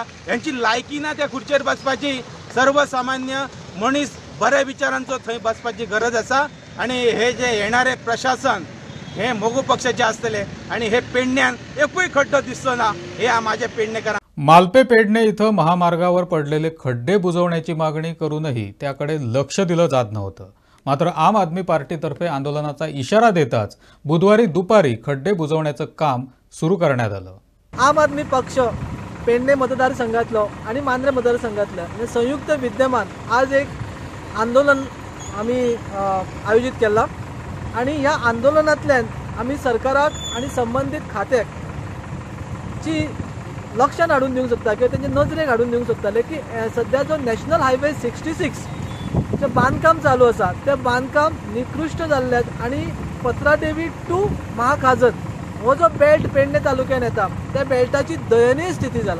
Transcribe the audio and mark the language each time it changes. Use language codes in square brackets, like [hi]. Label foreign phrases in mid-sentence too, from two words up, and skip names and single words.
[kok] यांची लायकी ना त्या खुर्चेर बसपाची. सर्वसामान्य मनीस बऱ्या विचारांचो थंय बसपाची गरज आसा. आनी हे जे येणारे प्रशासन हे मोगो पक्षाचे आसतले आणि हे पेडण्यान एकूय खड्डो दिसतो ना. [mr] हे माझे पेडणेकार. मालपे पेडणे इथं महामार्गावर पडलेले खड्डे बुजवण्याची मागणी करूनही त्याकडे लक्ष दिलं जात नव्हतं. मात्र आम आदमी पार्टीतर्फे आंदोलनाचा इशारा देताच बुधवारी दुपारी खड्डे बुजवण्याचं काम सुरू करण्यात आलं. [kok] आम आदमी पक्ष पेडणे मतदारसंघातलो आणि मांद्रे मतदारसंघातल्या संयुक्त विद्यमान आज एक आंदोलन आम्ही आयोजित केला आणि या आंदोलनातल्यान आम्ही सरकाराक आणि संबंधित खात्याक ची लक्षात हाडून दिवंक शकता किंवा त्यांचे नजरेक हाडून दिवंक शकताले की सध्या जो [en] National Highway [kok] 66 जे बांधकाम चालू आसा ते बांधकाम निकृष्ट जाल्ल्यात आणि पत्रादेवी टू महाखाजत हो जो बेल्ट पेडणे तालुक्यात येता त्या बेल्टाची दयनीय स्थिती जाला.